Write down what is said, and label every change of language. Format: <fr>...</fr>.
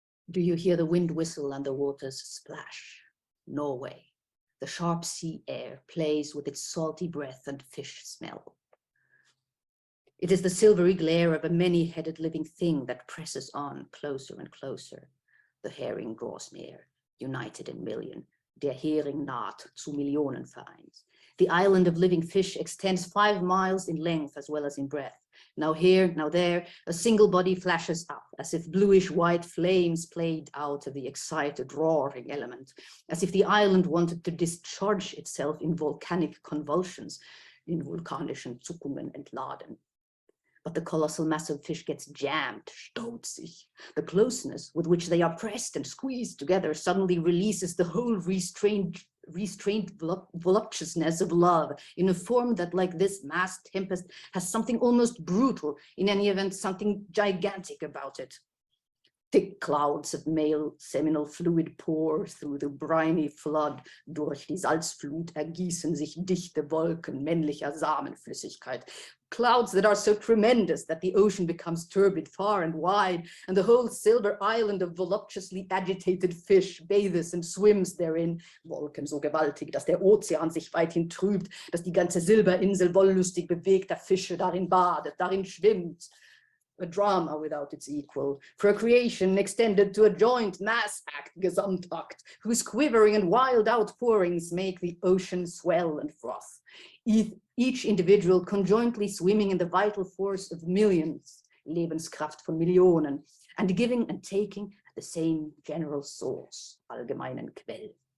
<en>Do you hear the wind whistle and the waters splash? Norway, the sharp sea air plays with its salty breath and fish smell. It is the silvery glare of a many-headed living thing that presses on closer and closer. The herring draws near, united in million.</en> <de>Der Hering naht zu Millionenvereins.</de> <en>The island of living fish extends 5 miles in length as well as in breadth. Now here, now there, a single body flashes up, as if bluish-white flames played out of the excited, roaring element, as if the island wanted to discharge itself in volcanic convulsions,</en> <de>in vulkanischen Zuckungen entladen.</de> <en>But the colossal mass of fish gets jammed,</en> <de>staut sich.</de> <en>The closeness with which they are pressed and squeezed together suddenly releases the whole restrained voluptuousness of love in a form that, like this mass tempest, has something almost brutal, in any event, something gigantic about it. Thick clouds of male seminal fluid pour through the briny flood.</en> <de>Durch die Salzflut ergießen sich dichte Wolken männlicher Samenflüssigkeit.</de> <en>Clouds that are so tremendous that the ocean becomes turbid far and wide, and the whole silver island of voluptuously agitated fish bathes and swims therein.</en> <de>Wolken so gewaltig, dass der Ozean sich weithin trübt, dass die ganze Silberinsel wollüstig bewegter Fische darin badet, darin schwimmt.</de> <en>A drama without its equal, for a creation extended to a joint mass act, Gesamtakt, whose quivering and wild outpourings make the ocean swell and froth. Each individual conjointly swimming in the vital force of millions,</en> <de>Lebenskraft von Millionen,</de> <en>and giving and taking at the same general source,</en> <de>allgemeinen Quell.</de>